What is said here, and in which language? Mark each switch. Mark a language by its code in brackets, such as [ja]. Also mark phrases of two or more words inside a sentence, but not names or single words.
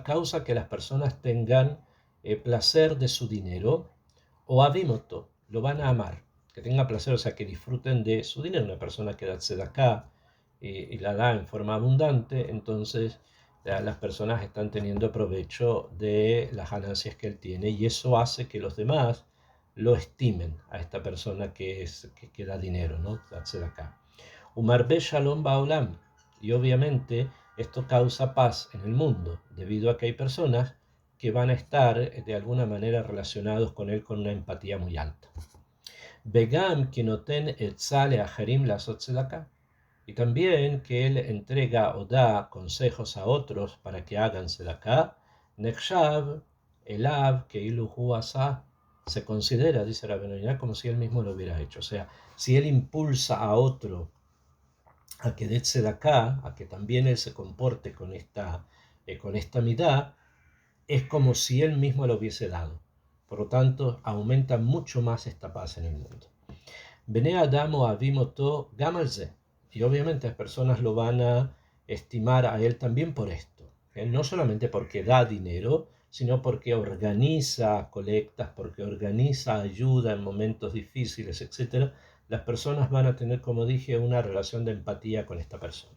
[es] Causa que las personas tengan placer de su dinero, o avimoto, lo van a amar, que tengan placer, o sea, que disfruten de su dinero. Una persona que da tzedakah y la da en forma abundante, entonces las personas están teniendo provecho de las ganancias que él tiene, y eso hace que los demás lo estimen a esta persona que da dinero, ¿no? Da tzedakah. [he] ומרבה שלום בעולם, [es] y obviamente esto causa paz en el mundo, debido a que hay personas que van a estar de alguna manera relacionados con él con una empatía muy alta. [he] וגם כי נותן עצה לאחרים לעשות צדקה. [es] Y también que él entrega o da consejos a otros para que hagan tzedakah. [he] נחשב אליו כאילו הוא עשה. [es] Se considera, dice Rabbeinu Yonah, como si él mismo lo hubiera hecho. O sea, si él impulsa a otro a que dé tzedakah, a que también él se comporte con esta midá, es como si él mismo lo hubiese dado. Por lo tanto, aumenta mucho más esta paz en el mundo. [he] בני אדם אוהבים אותו גם על זה. [es] Y obviamente las personas lo van a estimar a él también por esto. No solamente porque da dinero, sino porque organiza colectas, porque organiza ayuda en momentos difíciles, etc. Las personas van a tener, como dije, una relación de empatía con esta persona.